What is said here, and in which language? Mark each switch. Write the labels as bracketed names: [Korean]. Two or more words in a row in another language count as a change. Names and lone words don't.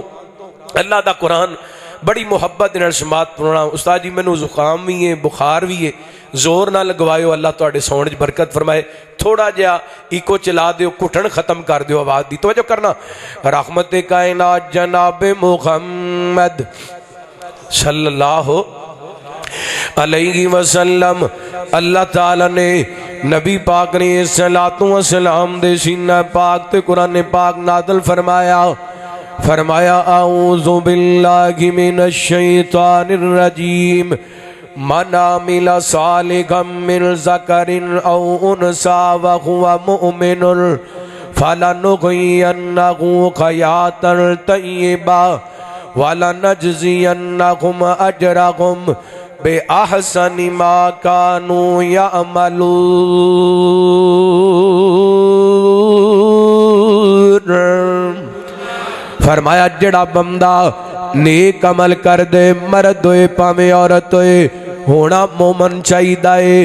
[Punjabi] اللہ دا قرآن بڑی محبت نال سماعت پڑھنا. استاد جی مینو زکام بھی ہے بخار بھی ہے، زور نہ لگواؤ، اللہ تہاڈے سون چ برکت فرمائے. تھوڑا جیہا ایکو چلا دیو، گھٹن ختم کر دیو آواز دی. توجہ کرنا۔ رحمت کائنات جناب محمد [Arabic] صلى الله عليه وسلم, [Punjabi] اللہ تعالیٰ نے نبی پاک نے [Arabic] صلاة وسلام [Punjabi] دے سینہ پاک تے قرآن پاک نازل فرمایا. [Arabic] فرمایا أعوذ بالله من الشيطان الرجيم، من عمل صالحا من ذكر أو أنثى وهو مؤمن فلنحيينه حياة طيبة ولنجزينهم أجرهم بأحسن ما كانوا يعملون. [Punjabi] فرمایا جڑا بندہ نیک عمل کر دے، مرد ہوئے بھانویں عورت ہوئے، ہونا مومن چاہیے.